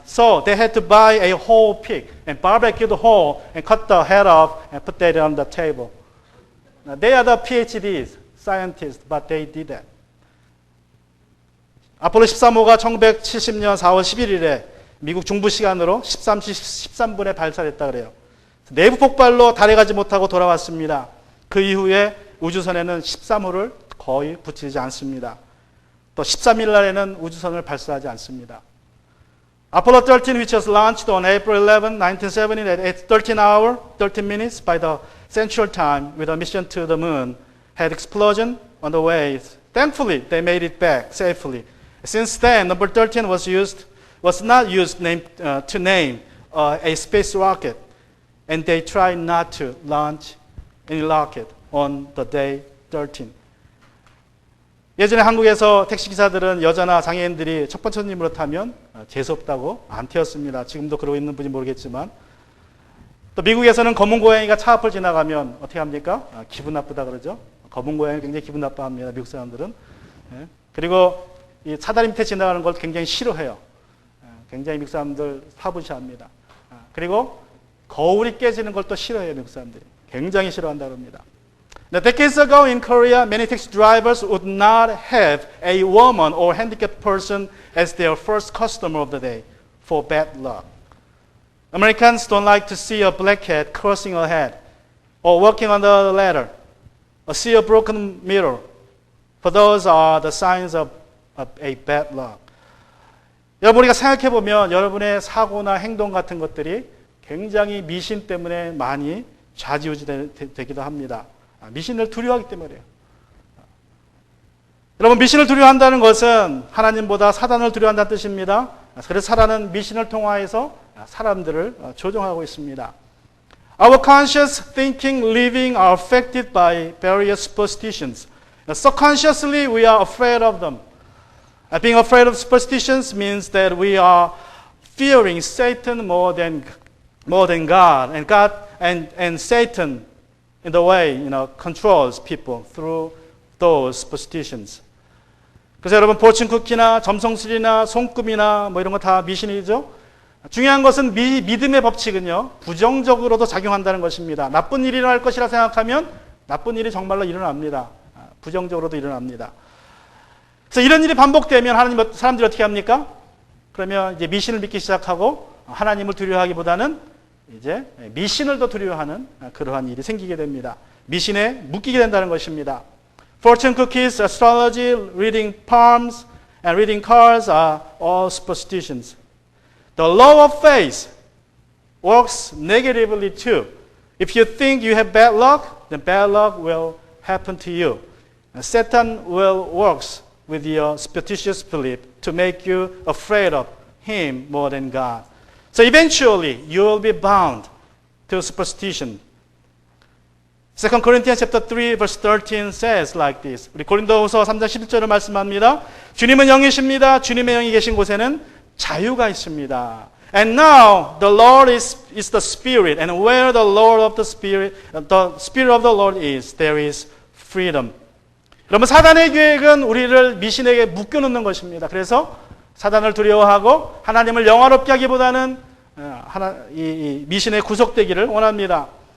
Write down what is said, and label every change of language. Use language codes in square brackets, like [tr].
[en] So they had to buy a whole pig and barbecue the whole and cut the head off and put that on the table. Now, they are the PhDs, scientists, but they did that. [ko] 아폴로 13호가 1970년 4월 11일에 미국 중부 시간으로 13시 13분에 발사됐다 그래요. 내부 폭발로 달에 가지 못하고 돌아왔습니다. 그 이후에 우주선에는 13호를 거의 붙이지 않습니다. 또 13일 날에는 우주선을 발사하지 않습니다. [en] Apollo 13, which was launched on April 11, 1970 at 13 hours, 13 minutes by the Central Time with a mission to the moon, had explosion on the way. Thankfully, they made it back safely. Since then, number 13 was not used to name a space rocket, and they tried not to launch any rocket on the day 13. [ko] 예전에 한국에서 택시기사들은 여자나 장애인들이 첫 번째 손님으로 타면 재수없다고 안 태웠습니다. 지금도 그러고 있는 분이 모르겠지만. 또 미국에서는 검은 고양이가 차 앞을 지나가면 어떻게 합니까? 기분 나쁘다 그러죠. 검은 고양이 굉장히 기분 나빠합니다. 미국 사람들은. 그리고 이 차다리 밑에 지나가는 걸 굉장히 싫어해요. 굉장히 미국 사람들 파부시합니다. 그리고 거울이 깨지는 걸 또 싫어해요. 미국 사람들이. 굉장히 싫어한다고 합니다. [en] Now, decades ago in Korea, many taxi drivers would not have a woman or handicapped person as their first customer of the day for bad luck. Americans don't like to see a black cat crossing ahead or walking on the ladder or see a broken mirror. For those are the signs of a bad luck. [ko] 여러분, 우리가 생각해 보면 여러분의 사고나 행동 같은 것들이 굉장히 미신 때문에 많이 좌지우지 되기도 합니다. 미신을 두려워하기 때문에요. 여러분, 미신을 두려워한다는 것은 하나님보다 사단을 두려워한다는 뜻입니다. 그래서 사단은 미신을 통하여서 사람들을 조종하고 있습니다. [en] Our conscious thinking, living are affected by various superstitions. Subconsciously, we are afraid of them. Being afraid of superstitions means that we are fearing Satan more than God, and Satan in the way, controls people through those superstitions. [ko] 그래서 여러분, 포춘 쿠키나 점성술이나 손금이나 뭐 이런 거 다 미신이죠. 중요한 것은 믿음의 법칙은요, 부정적으로도 작용한다는 것입니다. 나쁜 일이 일어날 것이라 생각하면 나쁜 일이 정말로 일어납니다. 부정적으로도 일어납니다. 그래서 이런 일이 반복되면 사람들이 어떻게 합니까? 그러면 이제 미신을 믿기 시작하고 하나님을 두려워하기보다는 이제 미신을 더 두려워하는 그러한 일이 생기게 됩니다. 미신에 묶이게 된다는 것입니다. [en] Fortune cookies, astrology, reading palms, and reading cards are all superstitions. The law of faith works negatively too. If you think you have bad luck, then bad luck will happen to you. And Satan will work with your superstitious belief to make you afraid of him more than God. So eventually you will be bound to superstition. 2 Corinthians chapter 3 verse 13 says like this. [ko] 우리 고린도후서 3장 11절을 말씀합니다. 주님은 영이십니다. 주님의 영이 계신 곳에는 자유가 있습니다. [en] And now the Lord is the Spirit, and where the Lord of the Spirit of the Lord is, there is freedom. [ko] 여러분, 사단의 계획은 우리를 미신에게 묶여놓는 것입니다. 그래서 사단을 두려워하고 하나님을 영화롭게 하기보다는 이 미신에 구속되기를 원합니다.